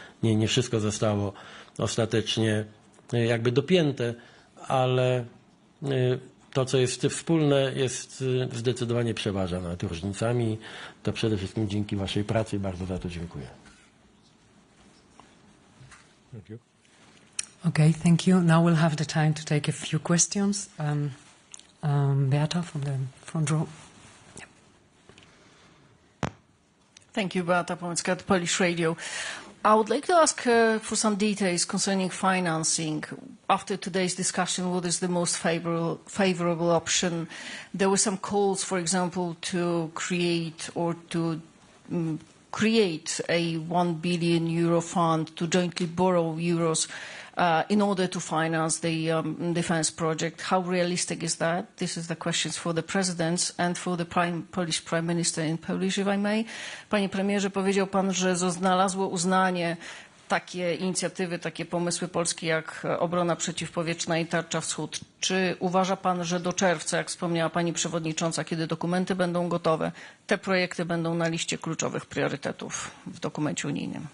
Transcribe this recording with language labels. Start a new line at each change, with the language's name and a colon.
Polish: Nie wszystko zostało ostatecznie jakby dopięte, ale to, co jest wspólne, jest zdecydowanie przeważa nad różnicami. To przede wszystkim dzięki waszej pracy i bardzo za to dziękuję.
English: Thank you. Okay, thank you. Now we'll have the time to take a few questions. Beata from the front row. Yeah. Thank you, Beata Pomycka, Polish Radio. I would like to ask for some details concerning financing. After today's discussion, what is the most favorable option? There were some calls, for example, to create or to create a 1 billion euro fund to jointly borrow euros in order to finance the defense project. How realistic is that? This is the questions for the presidents and for the Polish Prime Minister in Polish, if I may.
Polish: Panie premierze, powiedział pan, że znalazło uznanie takie inicjatywy, takie pomysły polskie jak obrona przeciwpowietrzna i tarcza wschód. Czy uważa pan, że do czerwca, jak wspomniała pani przewodnicząca, kiedy dokumenty będą gotowe, te projekty będą na liście kluczowych priorytetów w dokumencie unijnym?